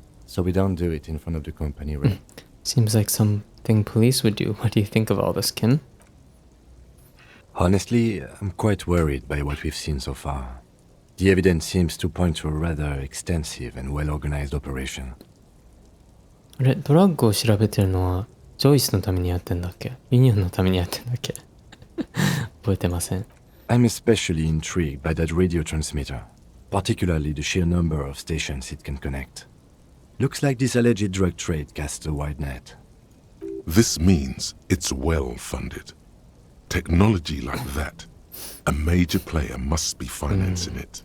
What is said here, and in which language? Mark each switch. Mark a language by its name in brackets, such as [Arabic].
[English] So we don't do it in front of the company, right? Seems like something police would do. What do you think of all this, Kim? Honestly, I'm quite worried by what we've seen so far. The evidence seems to point to a rather extensive and well-organized operation. [Japanese] あれ、ドラッグを調べてるのはジョイスのためにやってんだっけ？ユニオンのためにやってんだっけ？覚えてません。 [English] I'm especially intrigued by that radio transmitter, particularly the sheer number of stations it can connect. Looks like this alleged drug trade casts a wide net. This means it's well funded. Technology like that, a major player must be financing it.